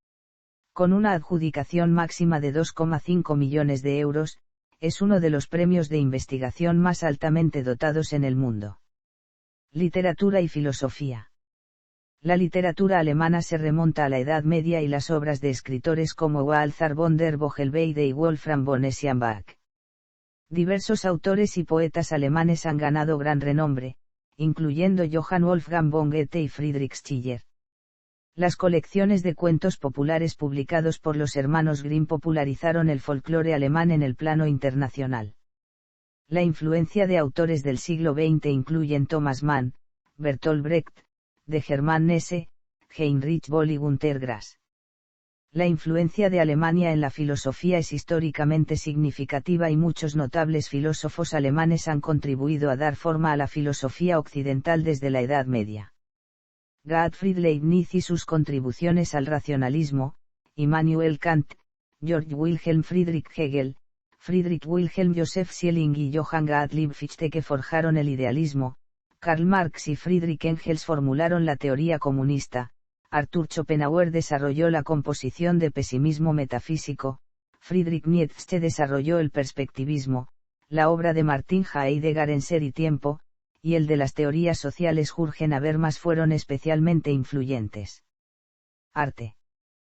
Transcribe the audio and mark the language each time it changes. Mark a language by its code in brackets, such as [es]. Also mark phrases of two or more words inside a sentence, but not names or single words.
[es] Con una adjudicación máxima de 2,5 millones de euros, es uno de los premios de investigación más altamente dotados en el mundo. Literatura y filosofía. La literatura alemana se remonta a la Edad Media y las obras de escritores como Walther von der Vogelweide y Wolfram von Eschenbach. Diversos autores y poetas alemanes han ganado gran renombre, incluyendo Johann Wolfgang von Goethe y Friedrich Schiller. Las colecciones de cuentos populares publicados por los hermanos Grimm popularizaron el folclore alemán en el plano internacional. La influencia de autores del siglo XX incluyen Thomas Mann, Bertolt Brecht, de Hermann Hesse, Heinrich Böll y Günter Grass. La influencia de Alemania en la filosofía es históricamente significativa y muchos notables filósofos alemanes han contribuido a dar forma a la filosofía occidental desde la Edad Media. Gottfried Leibniz y sus contribuciones al racionalismo, Immanuel Kant, Georg Wilhelm Friedrich Hegel, Friedrich Wilhelm Joseph Schelling y Johann Gottlieb Fichte que forjaron el idealismo, Karl Marx y Friedrich Engels formularon la teoría comunista, Arthur Schopenhauer desarrolló la composición de pesimismo metafísico, Friedrich Nietzsche desarrolló el perspectivismo, la obra de Martin Heidegger en Ser y Tiempo, y el de las teorías sociales Jürgen Habermas fueron especialmente influyentes. Arte.